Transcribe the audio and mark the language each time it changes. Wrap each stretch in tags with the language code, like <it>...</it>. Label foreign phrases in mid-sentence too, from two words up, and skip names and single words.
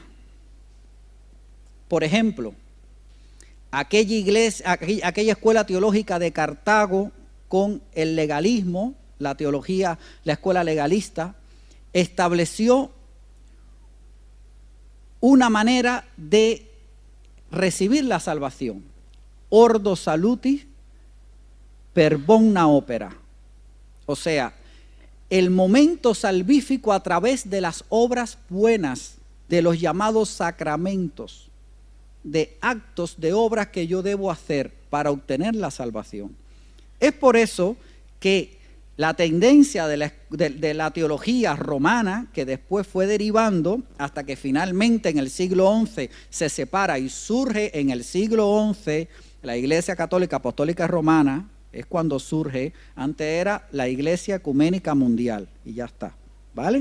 <es>Por ejemplo, aquella escuela teológica de Cartago con el legalismo, la teología, la escuela legalista, estableció una manera de recibir la salvación.</es> <la>Ordo salutis per bona opera.</la> <es>O sea, el momento salvífico a través de las obras buenas, de los llamados sacramentos, de actos, de obras que yo debo hacer para obtener la salvación. Es por eso que la tendencia de la teología romana, que después fue derivando hasta que finalmente en el siglo XI se separa y surge en el siglo XI La Iglesia Católica Apostólica Romana es cuando surge, antes era la Iglesia Ecuménica Mundial y ya está, ¿vale?</es>